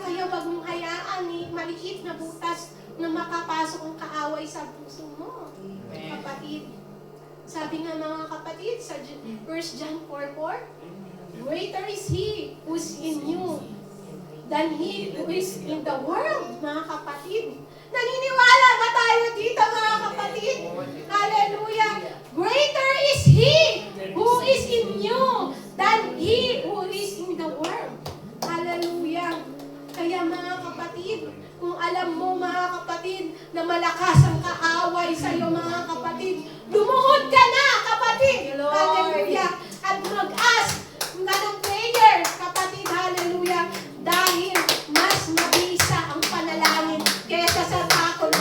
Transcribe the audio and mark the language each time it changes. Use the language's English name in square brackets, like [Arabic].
[Filipino] Kaya wag mong hayaan ni maliit na butas na makapasok ang kaaway sa puso mo, kapatid. Sabi nga, mga kapatid, sa 1 John 4:4, [English] greater is He who's in you than he who is in the world, [Filipino] mga kapatid. Naniniwala ba tayo dito, mga kapatid? Hallelujah. [English] Greater is He who is in you than he who is in the world. Hallelujah. [Filipino] Kaya, mga kapatid, kung alam mo, mga kapatid, na malakas ang kaaway sa iyo, mga kapatid, lumuhod ka na, kapatid. Hallelujah. At mag-ask ka ng prayer, kapatid. Hallelujah. Dahil mas mabisa ang panalangin kaysa sa takot mo.